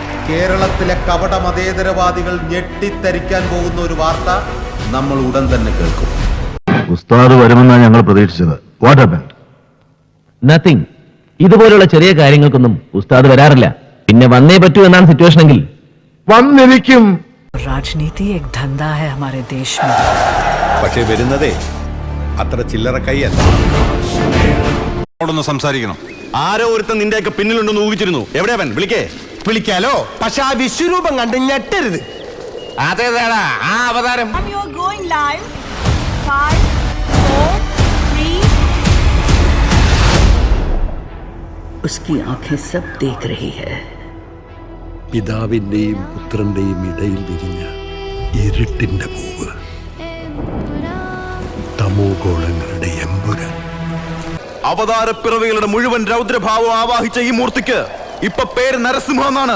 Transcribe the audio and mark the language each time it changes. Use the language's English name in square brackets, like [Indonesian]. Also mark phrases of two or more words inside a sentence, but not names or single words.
[Malayalam] കേരളത്തിലെ കപട മതേതരവാദികൾ ഞെട്ടിത്തരിക്കാൻ പോകുന്ന ഒരു വാർത്ത നമ്മൾ ഉടൻ തന്നെ കേൾക്കും. ഉസ്താദ് വരുമെന്നാണ് ഞങ്ങൾ പ്രതീക്ഷിച്ചത്. [English] What happened? നത്തിങ്. [Malayalam] ഇതുപോലുള്ള ചെറിയ കാര്യങ്ങൾക്കൊന്നും ഉസ്താദ് വരാറില്ല. പിന്നെ വന്നേ പറ്റൂ എന്നാണ് സിറ്റുവേഷൻ എങ്കിൽ വന്നിരിക്കും. [Hindi] राजनीति एक धंधा है हमारे देश में. [Malayalam] പക്ഷേ വരുന്നതേ അത്ര ചില്ലറ കൈയല്ല. സംസാരിക്കണം. ആരോ ഒരുത്തൻ നിന്റെയൊക്കെ പിന്നിലുണ്ടെന്ന് ഊഹിച്ചിരുന്നു. എവിടെയാവൻ? വിളിക്കാലോ. പക്ഷെ ആ വിശ്വരൂപം കണ്ട് ഞെട്ടരുത്. അതേതാടാ ആ അവതാരം. [Hindi] उसकी आंखें सब देख रही है. [Malayalam] പിതാവിന്റെയും പുത്രന്റെയും ഇടയിൽ വിരിഞ്ഞ ഇരുട്ടിന്റെ പൂവ്, തമോഗോളങ്ങളുടെ എമ്പുരാൻ. അവതാരപ്പിറവികളുടെ മുഴുവൻ രൗദ്രഭാവം ആവാഹിച്ച ഈ മൂർത്തിക്ക് ഇപ്പൊ പേര് നരസിംഹ എന്നാണ്.